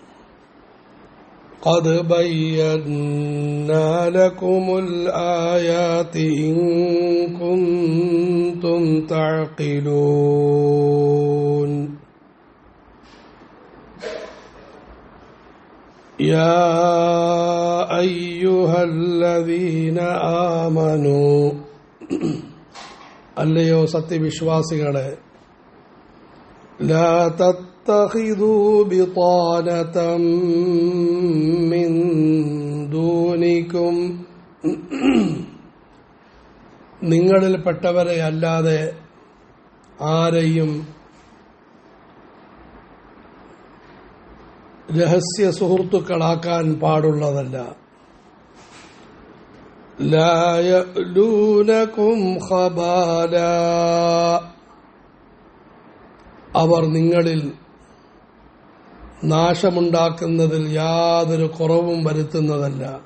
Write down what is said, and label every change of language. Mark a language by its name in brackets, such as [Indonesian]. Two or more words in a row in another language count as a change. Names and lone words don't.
[Arabic] قد بينا لكم الآيات إن كنتم تعقلون يا أيها الذين آمنوا [Malayalam] അല്ലയോ സത്യവിശ്വാസികളെ [Arabic] لا تتخذوا بطانة من دونكم [Malayalam] നിങ്ങളിൽപ്പെട്ടവരെ അല്ലാതെ ആരെയും രഹസ്യ സുഹൃത്തുക്കളാക്കാൻ പാടുള്ളതല്ല. [Arabic] لا يألونكم خبالا, [Malayalam] അവർ നിങ്ങളിൽ നാശമുണ്ടാക്കുന്നതിൽ യാതൊരു കുറവും വരുത്തുന്നതല്ല.